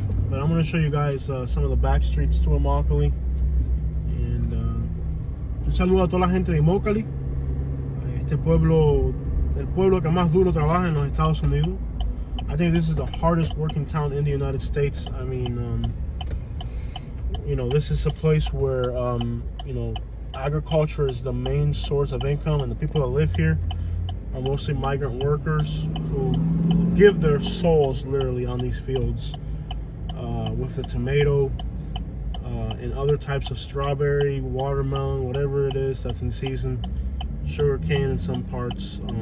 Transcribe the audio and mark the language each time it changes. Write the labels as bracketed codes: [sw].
[en] But I'm going to show you guys some of the back streets to Immokalee. [es] And un saludo a toda la gente de Immokalee. Este pueblo, el pueblo que más duro trabaja en los Estados Unidos. [en] I think this is the hardest working town in the United States. I mean, you know, this is a place where, you know, agriculture is the main source of income, and the people that live here are mostly migrant workers who give their souls literally on these fields with the tomato and other types of strawberry, watermelon, whatever it is that's in season, sugar cane in some parts.